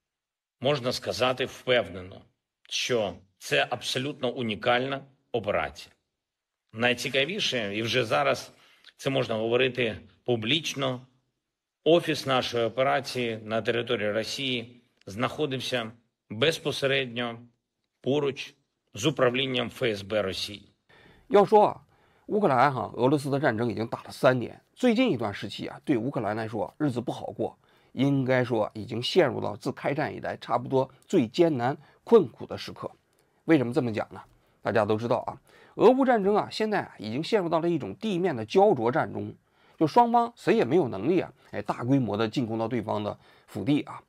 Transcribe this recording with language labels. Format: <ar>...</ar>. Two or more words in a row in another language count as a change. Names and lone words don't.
<uk>Можна сказати впевнено, що це абсолютно унікальна операція. Найцікавіше, і вже зараз це можна говорити публічно, офіс нашої операції на території Росії знаходився безпосередньо поруч з управлінням ФСБ Росії.</uk> <zh>要说啊，乌克兰俄罗斯的战争已经打了3年，最近一段时期啊，对乌克兰来说日子不好过，应该说已经陷入到自开战以来差不多最艰难困苦的时刻。为什么这么讲呢？大家都知道啊，俄乌战争啊，现在已经陷入到了一种地面的焦灼战中，就双方谁也没有能力啊，大规模的进攻到对方的腹地啊。</zh>